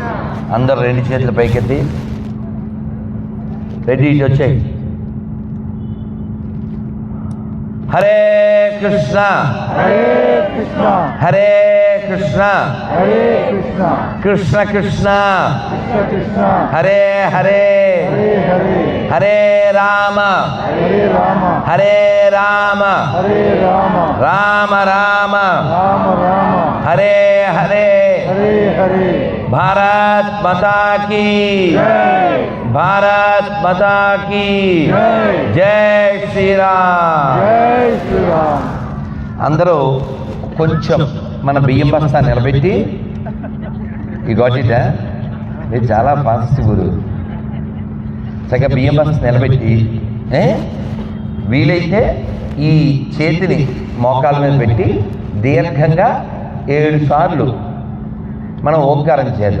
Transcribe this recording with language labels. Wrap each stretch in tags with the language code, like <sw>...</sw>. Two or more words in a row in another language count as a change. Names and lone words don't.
<te>అందరూ రెండు చేతులు పైకెత్తి రెడీ ఇటు వచ్చాయి.</te> <sa>హరే కృష్ణ హరే కృష్ణ హరే కృష్ణ హరే కృష్ణ కృష్ణ కృష్ణ కృష్ణ కృష్ణ హరే హరే హరే హరే హరే రామ హరే రామ హరే రామ హరే రామ రామ రామ రామ రామ హరే హరే హరే హరే.</sa> <hi>भारत माता की జై भारत माता की జై जय श्रीराम. जय श्रीराम.</hi> <te>అందరూ కొంచెం మన బియ్యం బస్తా నిలబెట్టి ఈ గోటిట మీరు చాలా ఫాస్ట్ గురు చక్కగా బియ్యం బస్తా నిలబెట్టి వీలైతే ఈ చేతిని మోకాల మీద పెట్టి దీర్ఘంగా 7 సార్లు మనం ఓంకారం చేద్దాం.</te>